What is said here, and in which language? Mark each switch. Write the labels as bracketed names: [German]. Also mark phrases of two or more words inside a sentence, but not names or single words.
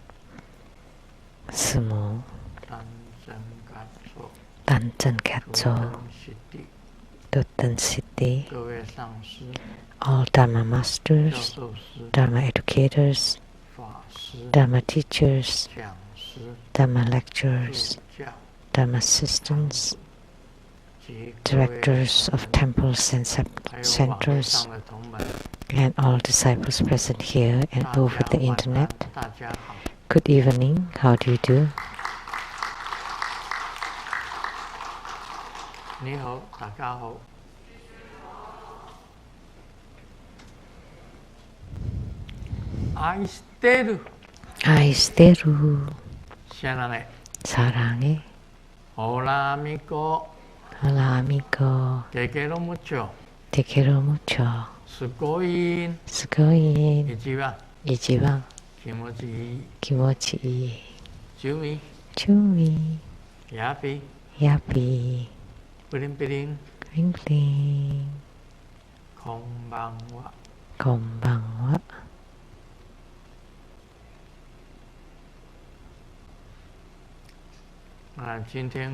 [English] Sumu, Tanchen Katso, Dutton Siddhi, all Dharma masters, Dharma educators, Dharma teachers, Dharma lecturers, Dharma assistants, directors of temples and centers, and all disciples present here and over the internet. Good evening, how do you do? [Korean] Aisteru 사랑해. [Spanish] Hola amigo. Hola amigo. Te quiero mucho. Te quiero mucho. [Japanese] Sugoin. Sugoin. Ichiban. Ichiban. 気持ちいい. 気持ちいい. Chumi. Chumi. Yapi. Yapi. [English] Bling bling. Bling bling. [Japanese] Konbanwa. Konbanwa. [English] Today